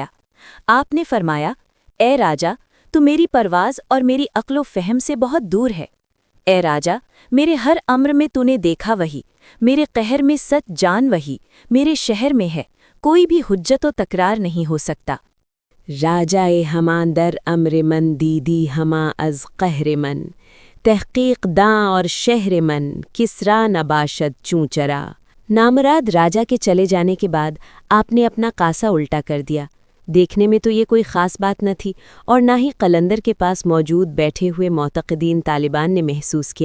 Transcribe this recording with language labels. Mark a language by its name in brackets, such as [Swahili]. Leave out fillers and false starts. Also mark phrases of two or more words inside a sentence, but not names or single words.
[Urdu] آپ نے فرمایا، اے راجا، تو میری پرواز اور میری عقل و فہم سے بہت دور ہے۔ اے راجا، میرے ہر امر میں تو نے دیکھا وہی، میرے قہر میں سچ جان وہی، میرے شہر میں ہے، کوئی بھی حجت و تکرار نہیں ہو سکتا۔ [Persian] راجائے ہماں در امر من دیدی ہماں از قہر من، تحقیق داں اور شہر من کسرا نباشد چونچرا۔ [Urdu] نامراد راجا کے چلے جانے کے بعد آپ نے اپنا قاصہ الٹا کر دیا۔ دیکھنے میں تو یہ کوئی خاص بات نہ تھی اور نہ ہی قلندر کے پاس موجود بیٹھے ہوئے معتقدین طالبان نے محسوس کیا۔